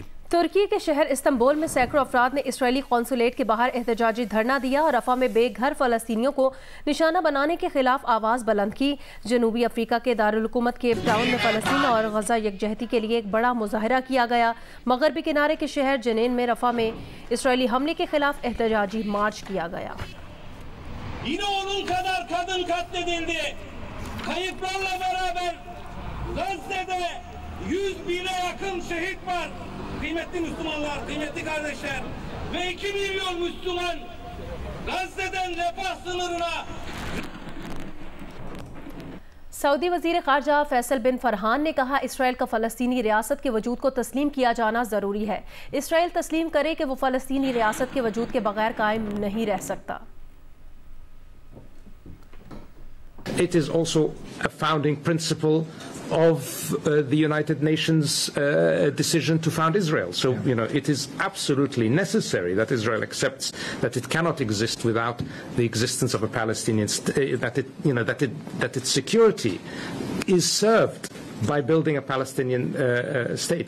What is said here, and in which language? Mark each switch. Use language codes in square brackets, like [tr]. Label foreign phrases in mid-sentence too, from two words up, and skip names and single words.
[ur] ترکی کے شہر استنبول میں سینکڑوں افراد نے اسرائیلی قونصلیٹ کے باہر احتجاجی دھرنا دیا اور رفح میں بے گھر فلسطینیوں کو نشانہ بنانے کے خلاف آواز بلند کی۔ جنوبی افریقہ کے دارالحکومت کیپ ٹاؤن میں فلسطین اور غزہ یکجہتی کے لیے ایک بڑا مظاہرہ کیا گیا۔ مغربی کنارے کے شہر جنین میں رفح میں اسرائیلی حملے کے خلاف احتجاجی مارچ کیا گیا۔ [tr] Kayıplarla beraber Gazze'de 100.000'e yakın şehit var. Kıymetli Müslümanlar, kıymetli kardeşler ve 2 milyon Müslüman Gazze'den refah sınırına [ur] سعودی وزیر خارجہ فیصل بن فرحان نے کہا اسرائیل کا فلسطینی ریاست کے وجود کو تسلیم کیا جانا ضروری ہے. اسرائیل تسلیم کرے کہ وہ فلسطینی ریاست کے وجود کے بغیر قائم نہیں رہ سکتا. [en] It is also a founding principle of the United Nations decision to found Israel. So, it is absolutely necessary that Israel accepts that it cannot exist without the existence of a Palestinian state, that its security is served by building a Palestinian state.